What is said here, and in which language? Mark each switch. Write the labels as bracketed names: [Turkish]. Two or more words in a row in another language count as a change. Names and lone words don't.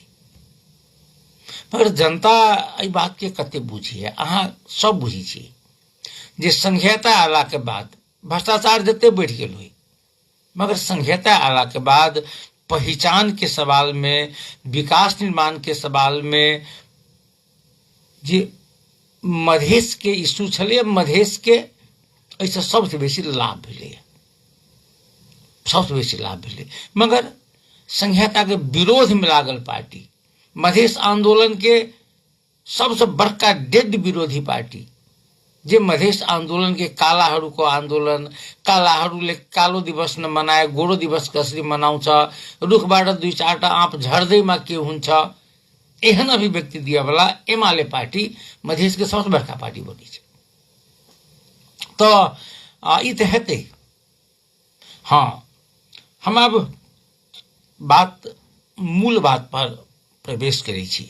[Maithili] मगर जनता ई बात के कते बुझी है, अहाँ सब बुझी छी जे संघीयता आला के बाद भ्रष्टाचार जते बढ़ गेल हुई, मगर संघीयता आला के बाद पहचान के सवाल में, विकास निर्माण के सवाल में जे मधेश के इशू छलै, मधेश के एहिसँ सबसे बेसी लाभ भेलै, सबसे बेसी लाभ भेलै। मगर संहिता के विरोध में लागल पार्टी, मधेश आंदोलन के सबसे बड़का डेड विरोधी पार्टी, जे मधेश आंदोलन के [Nepali] कालाहरूको आंदोलन, कालाहरूले कालो दिवस न मनाए गोरो दिवस कसरी मनाउँछ, रुखबाट 2-4टा आँप झर्दैमा के हुन्छ, [Maithili] एहन अभिव्यक्ति दिए वाला एमाले पार्टी मधेश के सबसे बड़का पार्टी बनी छै। तो ई तो हेतै। हाँ, हम अब मूल बात पर प्रवेश करै छी।